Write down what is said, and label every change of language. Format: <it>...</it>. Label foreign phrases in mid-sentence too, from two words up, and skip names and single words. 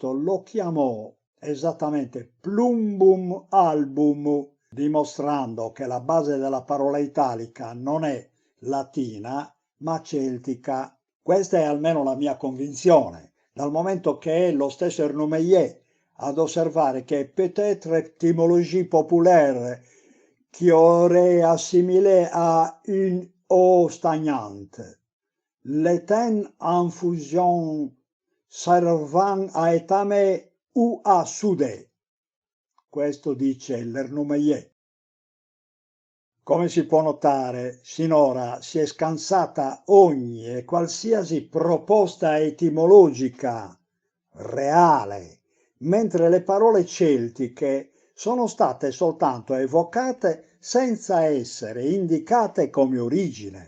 <it>lo chiamò esattamente</it> <la>plumbum album,</la> <it>dimostrando che la base della parola italica non è latina, ma celtica. Questa è almeno la mia convinzione, dal momento che è lo stesso Ernumeye ad osservare che</it> <fr>peut-être étymologie populaire qui aurait assimilé à une eau stagnante, l'étain en fusion servant à étamer ou à souder.</fr> <it>Questo dice l'Ernumeye. Come si può notare, sinora si è scansata ogni e qualsiasi proposta etimologica reale, mentre le parole celtiche sono state soltanto evocate senza essere indicate come origine.</it>